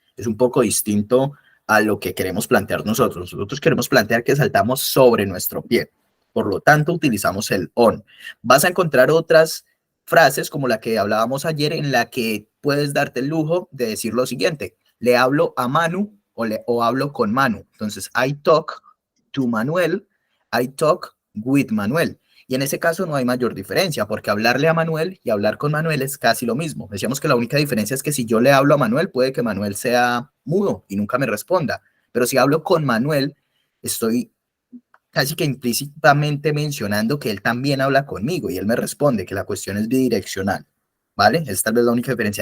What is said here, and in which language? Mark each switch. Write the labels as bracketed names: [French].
[Spanish] Es un poco distinto a lo que queremos plantear nosotros. Nosotros queremos plantear que saltamos sobre nuestro pie. Por lo tanto, utilizamos el on. Vas a encontrar otras frases como la que hablábamos ayer en la que puedes darte el lujo de decir lo siguiente. Le hablo a Manu o hablo con Manu. [English] Entonces, I talk to Manuel, I talk with Manuel. [Spanish] Y en ese caso no hay mayor diferencia, porque hablarle a Manuel y hablar con Manuel es casi lo mismo. Decíamos que la única diferencia es que si yo le hablo a Manuel, puede que Manuel sea mudo y nunca me responda. Pero si hablo con Manuel, estoy casi que implícitamente mencionando que él también habla conmigo y él me responde, que la cuestión es bidireccional, ¿vale? Es tal vez la única diferencia.